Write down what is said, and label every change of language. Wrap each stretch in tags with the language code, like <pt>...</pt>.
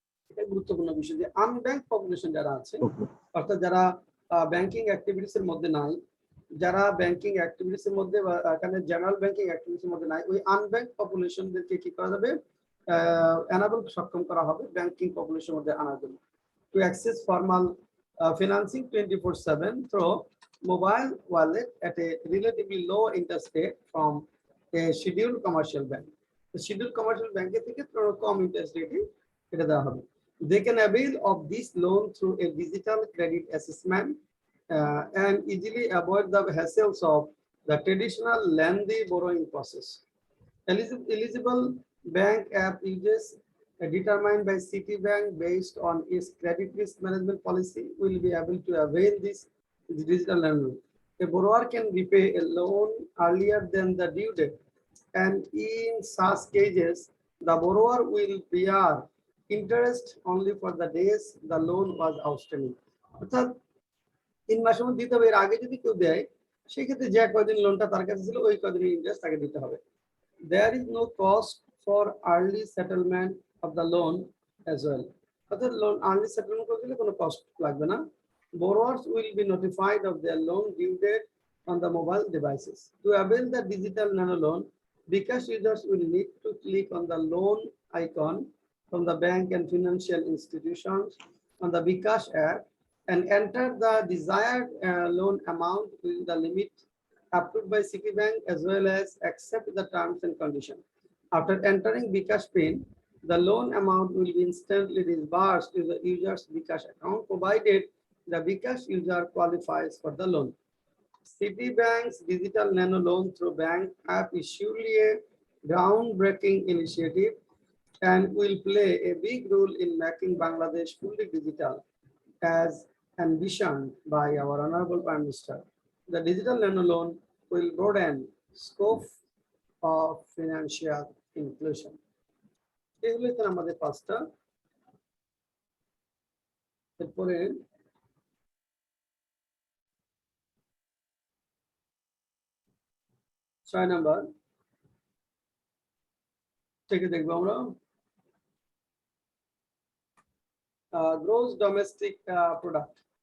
<bn>এটা গুরুত্বপূর্ণ বিষয় যে unbanked population যারা আছে অর্থাৎ যারা ব্যাংকিং অ্যাক্টিভিটিস এর মধ্যে নাই, যারা ব্যাংকিং অ্যাক্টিভিটিস এর মধ্যে বা এখানে জেনারেল ব্যাংকিং অ্যাক্টিভিটিস এর মধ্যে নাই, ওই আনব্যাংক পপুলেশনদেরকে কি করা যাবে? এনাবল সক্ষম করা হবে ব্যাংকিং পপুলেশনের মধ্যে আনার জন্য।</bn> <en>To access formal financing 24/7 through mobile wallet at a relatively low interest rate from a scheduled commercial bank. The scheduled commercial bank</en> <bn>থেকে কম ইন্টারেস্ট রেটে এটা দেওয়া হবে।</bn> <en>They can avail of this loan through a digital credit assessment and easily avoid the hassles of the traditional lengthy borrowing process. Eligible bank app users determined by Citibank based on its credit risk management policy will be able to avail this digital loan. A borrower can repay a loan earlier than the due date, and in such cases, the borrower will bear interest only for the days the loan was outstanding.</en> <bn>অর্থাৎ 3 মাসের মধ্যে দিতে হবে, এর আগে যদি কেউ দেয় সেক্ষেত্রে যে কয়দিন লোনটা তার কাছে ছিল ওই কয়দিনের ইন্টারেস্ট তাকে দিতে হবে।</bn> <en>There is no cost for early settlement of the loan as well.</en> <bn>অর্থাৎ লোন আর্লি সেটেলমেন্ট করতে গেলে কোনো কস্ট লাগবে না।</bn> <en>Borrowers will be notified of their loan due date on the mobile devices. To avail the digital nano loan, Bikash users will need to click on the loan icon from the bank and financial institutions on the Bikash app and enter the desired loan amount within the limit approved by Citibank as well as accept the terms and conditions. After entering Bikash PIN, the loan amount will be instantly disbursed to the user's Bikash account, provided the Bikash user qualifies for the loan. Citibank's digital nano loan through bank app is surely a groundbreaking initiative and will play a big role in making Bangladesh fully digital, as envisioned by our Honorable Prime Minister. The digital nano loan will broaden scope of financial inclusion.</en> <bn>এগুলো তো আমাদের পাঁচটা। এরপরে 6 number থেকে দেখবো আমরা gross domestic product.</bn>